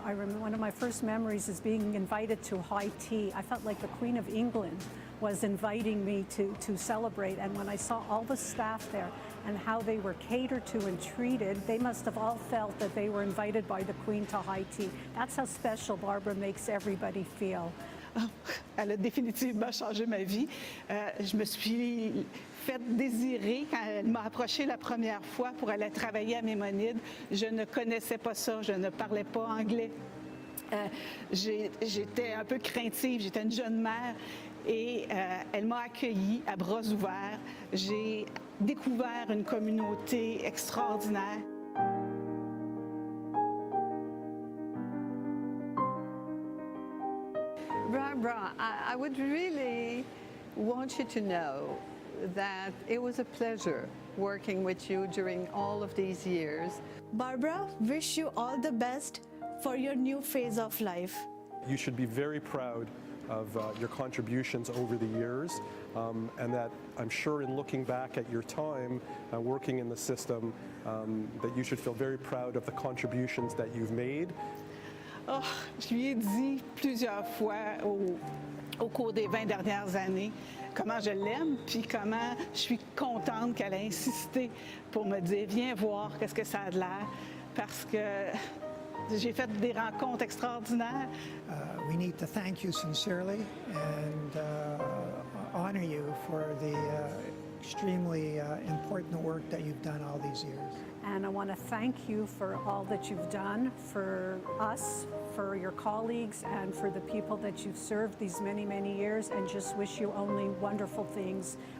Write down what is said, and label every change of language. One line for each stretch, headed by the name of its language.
English: I remember one of my first memories is being invited to high tea. I felt like the Queen of England was inviting me to celebrate, and when I saw all the staff there and how they were catered to and treated, they must have all felt that they were invited by the Queen to high tea. That's how special Barbra makes everybody feel.
French: Elle a définitivement changé ma vie. Je me suis fait désirer quand elle m'a approché la première fois pour aller travailler à Maimonides. Je ne connaissais pas ça, je ne parlais pas anglais. J'étais un peu craintive, j'étais une jeune mère et elle m'a accueillie à bras ouverts. J'ai découvert une communauté extraordinaire.
English: Barbra, I would really want you to know that it was a pleasure working with you during all of these years. Barbra, wish you all the best for your new phase of life. You should be very proud of your contributions over the years, and that I'm sure in looking back at your time working in the system, that you should feel very proud of the contributions that you've made.
French: Oh, je lui ai dit plusieurs fois au cours des 20 dernières années comment je l'aime, puis comment je suis contente qu'elle ait insisté pour me dire « Viens voir qu'est-ce que ça a de l'air », parce que j'ai fait des rencontres extraordinaires.
English: We need to thank you sincerely and honor you for the extremely important work that you've done all these years. And I want to thank you for all that you've done for us, for your colleagues, and for the people that you've served these many, many years, and just wish you only wonderful things.